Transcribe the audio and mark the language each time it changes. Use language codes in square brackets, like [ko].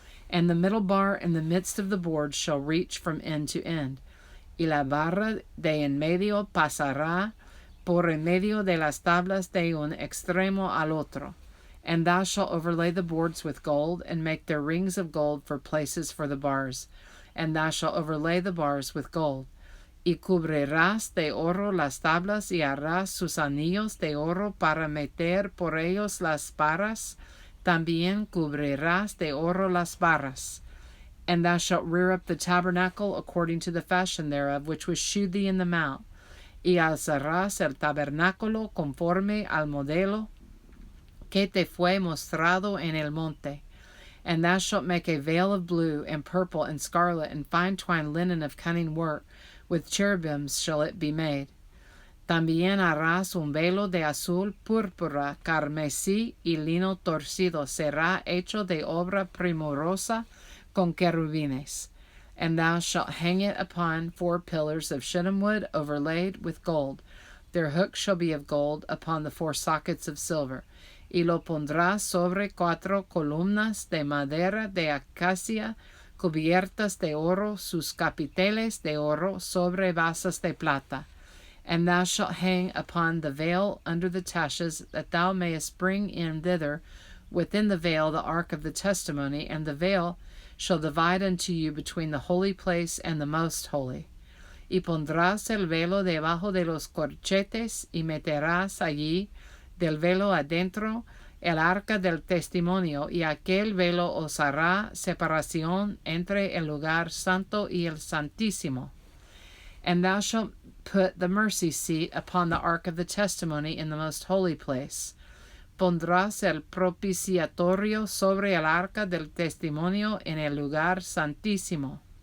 [en] And the middle bar in the midst of the board shall reach from end to end, [es] y la barra de en medio pasará por en medio de las tablas de un extremo al otro. [en] And thou shalt overlay the boards with gold, and make their rings of gold for places for the bars. And thou shalt overlay the bars with gold. [es] Y cubrirás de oro las tablas, y harás sus anillos de oro para meter por ellos las barras. También cubrirás de oro las barras. [en] And thou shalt rear up the tabernacle according to the fashion thereof, which was shewed thee in the mount. [es] Y alzarás el tabernáculo conforme al modelo que te fue mostrado en el monte. [en] And thou shalt make a veil of blue, and purple, and scarlet, and fine twined linen of cunning work, with cherubims shall it be made. [es] También harás un velo de azul, púrpura, carmesí y lino torcido. Será hecho de obra primorosa con querubines. [en] And thou shalt hang it upon 4 pillars of shittim wood overlaid with gold. Their hooks shall be of gold upon the 4 sockets of silver. [es] y lo pondrás sobre 4 columnas de madera de acacia cubiertas de oro, sus capiteles de oro sobre basas de plata. [en] And thou shalt hang upon the veil under the taches, that thou mayest bring in thither within the veil the ark of the testimony, and the veil shall divide unto you between the holy place and the most holy. [es] Y pondrás el velo debajo de los corchetes, y meterás allí del velo adentro el arca del testimonio, y aquel velo os hará separación entre el lugar santo y el santísimo. [en] And thou shalt put the mercy seat upon the ark of the testimony in the most holy place. [es] Pondrás el propiciatorio sobre el arca del testimonio en el lugar santísimo.